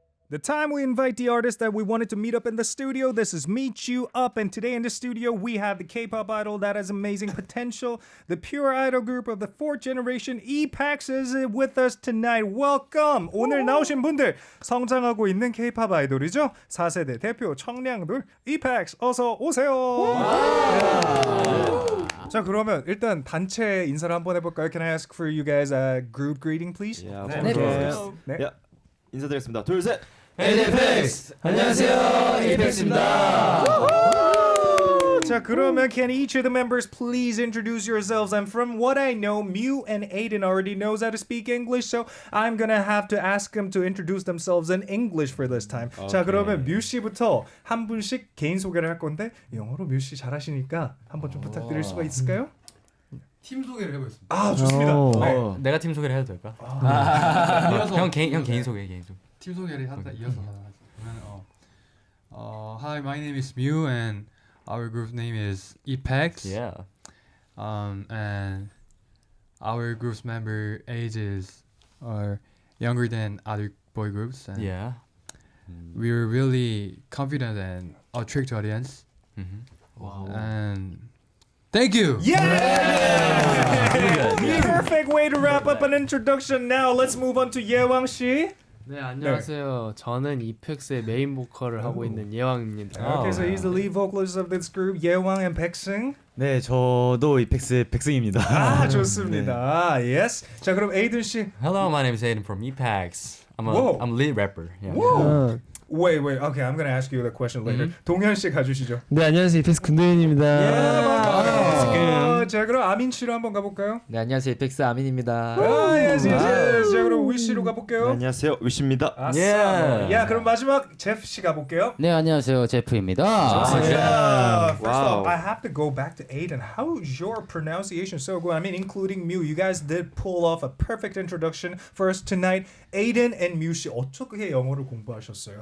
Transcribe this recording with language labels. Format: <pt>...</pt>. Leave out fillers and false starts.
<en>The time we invite the artists that we wanted to meet up in the studio. This is Meet You Up, and today in the studio we have the K-pop idol that has amazing potential. The pure idol group of the fourth generation EPEX is with us tonight. Welcome.</en> <ko>오늘 나오신 분들 성장하고 있는 K-pop 아이돌이죠. 4세대 대표 청량돌 EPEX 어서 오세요. 자 그러면 일단 단체 인사를 한번 해볼까요?</ko> <en>Can I ask for you guys a group greeting, please? Yeah,</en> <ko>네. 네. 인사드리겠습니다. 둘, 셋.</ko> <en>EPEX!</en> <ko>안녕하세요, EPEX입니다. 자 그러면</ko> <en>can each of the members please introduce yourselves? And from what I know, Mew and Aiden already knows how to speak English, so I'm gonna have to ask them to introduce themselves in English for this time. Okay.</en> <ko>자 그러면 뮤 씨부터 한 분씩 개인 소개를 할 건데 영어로 뮤 씨 잘하시니까 한번 좀 부탁드릴 수가 있을까요? 팀 소개를 해보겠습니다. 아 좋습니다. 네. 내가 팀 소개를 해도 될까? 형 개인 소개. 팀 소개를 하다 이어서 하다가 그러면</ko> <en>Hi, my name is Mew and our group name is EPEX. Yeah. And our group's member ages are younger than other boy groups. And Yeah. we're really confident and attract audience. Wow. And thank you. Yeah! Perfect way to wrap up an introduction. Now let's move on to 예왕 씨.</en> <ko>네 안녕하세요. 저는 EPEX의 메인 보컬을 하고 있는 예왕입니다.</ko> <en>Okay, so he's the lead vocalist of this group, 예왕 and 백승.</en> <ko>네, 저도 EPEX의 백승입니다. 아 좋습니다. Yes. 자 그럼 에이든 씨.</ko> <en>Hello, my name is Aiden from EPEX. I'm Whoa. a lead rapper. Yeah. Whoa. Wait. Okay, I'm gonna ask you the question later.</en> <ko>동현 씨 가주시죠. 네 안녕하세요 EPEX 군도현입니다. 자 그럼 아민 씨로 한번 가볼까요? 네 안녕하세요 EPEX 아민입니다. Yes. 자 그럼 위 씨로 가볼게요. 네, 안녕하세요, 위시입니다. 야 그럼 마지막 제프 씨 가볼게요. 네 안녕하세요 제프입니다.</ko> <en>First Wow. off, I have to go back to Aiden. How's your pronunciation so good? I mean, including Mew. You guys did pull off a perfect introduction for us tonight.</en> <ko>Aiden and Mew 씨 어떻게 영어를 공부하셨어요?</ko>